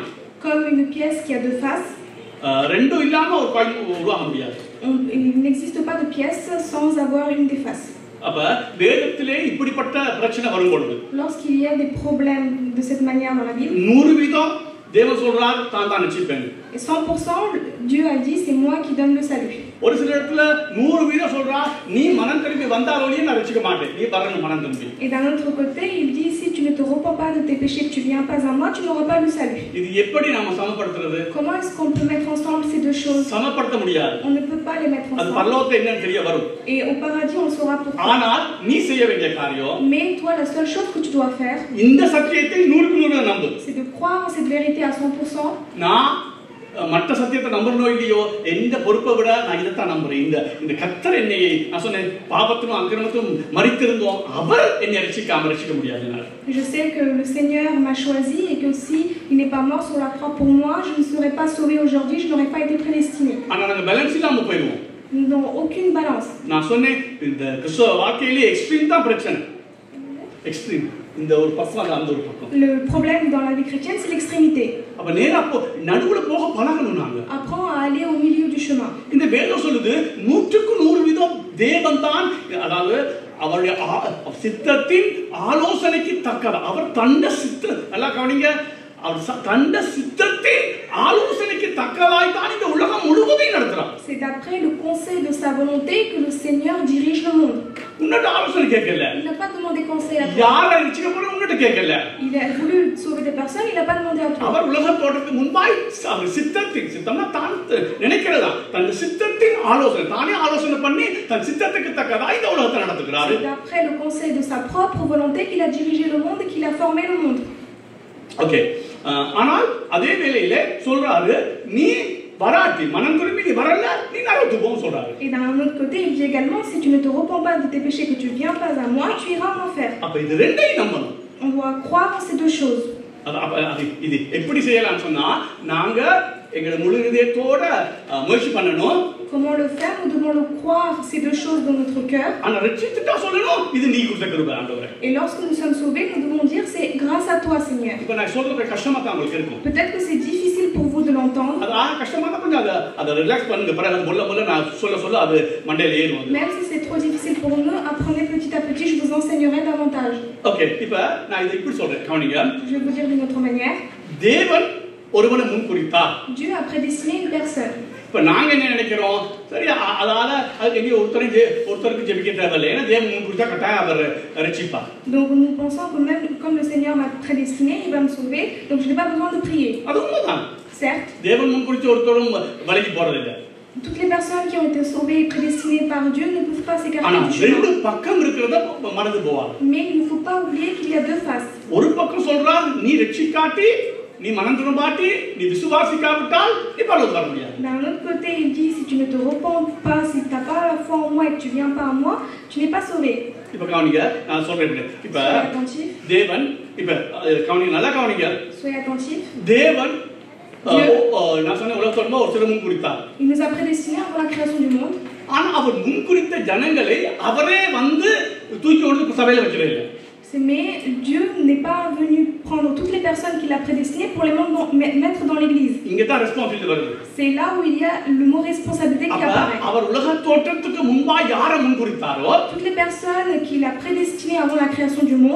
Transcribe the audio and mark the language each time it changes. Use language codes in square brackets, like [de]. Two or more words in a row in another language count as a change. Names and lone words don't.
[fr] Comme une pièce qui a deux faces. [ta] ரெண்டும் இல்லாம ஒரு காயின் உருவாக முடியாது. [fr] Il n'existe pas de pièce sans avoir une des faces. [ta] அப்ப வேதத்திலே இப்படிப்பட்ட பிரச்சனை வரும்போது [fr] lorsqu'il y a des problèmes de cette manière dans la Bible [ta] 100% தேவன் சொல்றார் தான் தான் ரட்சிப்பேன். [fr] Et 100% Dieu a dit c'est moi qui donne le salut. [ta] ஒரு சில இடத்துல 100% சொல்றா நீ மனம் திரும்பி வந்தாலோலியே நான் ரட்சிக்க மாட்டேன். நீ வரணும் மனம் திரும்பி. [fr] Et d'un autre côté, il dit si tu ne te repens pas de tes péchés, que tu viens pas à moi, tu n'auras pas le salut. [ta] இது எப்படி நாம சமப்படுத்துறது? [fr] Comment est-ce qu'on peut mettre ensemble ces deux choses? [ta] சமப்படுத்த முடியாது. [fr] On ne peut pas les mettre ensemble. [ta] அது பரலோகத்துல என்னன்னு தெரிய வரும். [fr] Et au paradis on saura pourquoi. [ta] ஆனால் நீ செய்ய வேண்டிய காரியம் [fr] Mais toi la seule chose que tu dois faire [ta] இந்த சத்தியத்தை 100% நம்பு. [fr] C'est de croire en cette vérité à 100%. [ta] நான் மற்ற சத்தியத்தை நம்பறனோ இல்லையோ எந்த பொறுப்பை விட நான் இதைத்தான் நம்புறேன். இந்த கர்த்தர் என்னை நான் சொன்னேன் பாவத்திலும் அக்கிரமத்திலும் மரித்திருந்தோம் அவர் என்னை ரட்சிக்க முடியாது. [fr] Je sais que le Seigneur m'a choisi et que si il n'est pas mort sur la croix pour moi, je ne serais pas sauvé aujourd'hui, je n'aurais pas été prédestiné. [ta] ஆனா நாங்க பேலன்ஸ் இல்லாம போயிடுவோம். [fr] Nous n'avons aucune balance. [ta] நான் சொன்னேன் இந்த கிறிஸ்தவ வாழ்க்கையிலே எக்ஸ்ட்ரீம் தான் பிரச்சனை. எக்ஸ்ட்ரீம் இந்த ஒரு பக்கம் அந்த ஒரு பக்கம். [fr] Le problème dans la vie chrétienne c'est l'extrémité. [ta] அப்ப நேரா நடுவுல போக பழகணும் நாங்க. [fr] Apprends à aller au milieu du chemin. [ta] இந்த வேதம் சொல்லுது 100% தேவன் தான் அதாவது அவருடைய சித்தத்தின் ஆலோசனைக்கு தக்கவர். அவர் தண்ட சித்த நல்லா கவனிங்க அவர் தண்ட சித்தத்தின் ஆலோசனைக்கு தக்கவாய் தான் இந்த உலகம் முழுவதையும் நடத்துறார். [fr] C'est d'après le conseil de sa volonté que le Seigneur dirige le monde. [ta] உன்னோட ஆலோசனை கேட்கல. [fr] Il n'a pas demandé conseil à toi. [ta] யாரை ரட்சிக்க போற உன்னோட கேட்கல. [fr] Il a voulu sauver des personnes, il n'a pas demandé à toi. [ta] அவர் உலகம் தோற்றத்துக்கு முன்பாய் அவர் சித்தம்னா தான் நினைக்கிறதா தன் சித்தத்தின் ஆலோசனை தானே ஆலோசனை பண்ணி தன் சித்தத்துக்கு தக்கதா இந்த உலகத்தை நடத்துகிறார். [fr] C'est d'après le conseil de sa propre volonté qu'il a dirigé le monde et qu'il a formé le monde. [ta] ஓகே. ஆனால் அதே வேளையில சொல்றாரு நீ வராட்டி மனம் திரும்பி நீ வரல நீ நரகத்துக்கு போன்னு சொல்றாரு. [fr] Et d'un autre côté il dit également si tu ne te repens pas de tes péchés que tu viens pas à moi tu iras en enfer. [ta] அப்ப இது ரெண்டையும் நம்பணும். [fr] On doit croire en ces deux choses. [ta] இது எப்படி செய்யலாம்னு சொன்னா நாங்க எங்களை முழு இதயத்தோட முயற்சி பண்ணணும். [fr] Comment le faire? Nous devons le croire, ces deux choses dans notre cœur. [ta] ஆனா ரட்சித்துட்டா சொல்லணும் இது நீ கொடுத்த கிருபை ஆண்டவரே. [fr] Et lorsque nous sommes sauvés, nous devons dire c'est grâce à toi, Seigneur. [ta] இப்ப நான் சொல்றது கஷ்டமா தான் உங்களுக்கு இருக்கும். [fr] Peut-être que c'est difficile pour vous de l'entendre. [ta] அது கஷ்டமா தான் கொஞ்சம் அத ரிலாக்ஸ் பண்ணுங்க. பிறகு முள்ள நான் சொல்ல அது மண்டையில ஏறும். [fr] Même si c'est trop difficile pour nous, apprenez petit à petit, je vous enseignerai davantage. [ta] ஓகே, இப்ப நான் இதை இப்படி சொல்றேன் கவனிங்க. [fr] Je vais vous dire d'une autre manière. [ta] தேவன் ஒருவனை முன்குறித்தார். [fr] Dieu a prédestiné une personne. [ta] இப்ப நாங்க என்ன நினைக்கிறோம்? சரி, அதால அதுக்கு எங்க ஒருத்தருக்கு ஜெபிக்க தேவையில்லை. ஏன்னா தேவன் முன்குறித்தா கட்டாயம் அவர் ரட்சிப்பார். [fr] Donc nous pensons que même comme le Seigneur m'a prédestiné, il va me sauver, donc je n'ai pas besoin de prier. [ta] அது உண்மைதான். [fr] Certes. [ta] தேவன் முன்குறிச்ச ஒருத்தரும் வழிக்கு போறதில்லை. [fr] Toutes les personnes qui ont été sauvées et prédestinées par Dieu ne peuvent pas s'écarter [ta] ஆனா [fr] du chemin. [ta] ரெண்டு பக்கம் இருக்கிறத மறந்து போவாங்க. [fr] Mais il ne faut pas oublier qu'il y a deux faces. [ta] ஒரு பக்கம் சொல்றார் நீ ரட்சிக்காட்டி நீ மனம் திரும்பாட்டி நீ விசுவாசிக்காவிட்டால் நீ பரலோகம் வர முடியாது. [fr] D'un autre côté, il dit si tu ne te repens pas, si tu n'as pas la foi en moi et que tu viens pas à moi, tu n'es pas sauvé. [ta] இப்ப கவனிங்க, நான் சொல்றேன். இப்ப தேவன் இப்ப கவனிங்க, நல்லா கவனிங்க. [fr] Soyez attentifs. [ta] தேவன் நான் சொன்ன உலகத்தோட ஒரு சில முன்குறித்தார். [fr] Il nous a prédestinés avant la création du monde. [ta] ஆனா அவர் முன்குறித்த ஜனங்களை அவரே வந்து தூக்கி கொண்டு சபையில வச்சிரல. [fr] Mais Dieu n'est pas venu prendre toutes les personnes qu'il a prédestinées pour les mettre dans l'église. [ta] இங்க தான் ரெஸ்பான்சிபிலிட்டி வருது. [fr] C'est là où il y a le mot responsabilité qui apparaît. [ta] அவர் உலக தோற்றத்துக்கு முன்பா யாரை முன்குறித்தாரோ [fr] toutes les personnes qu'il a prédestinées avant la création du monde,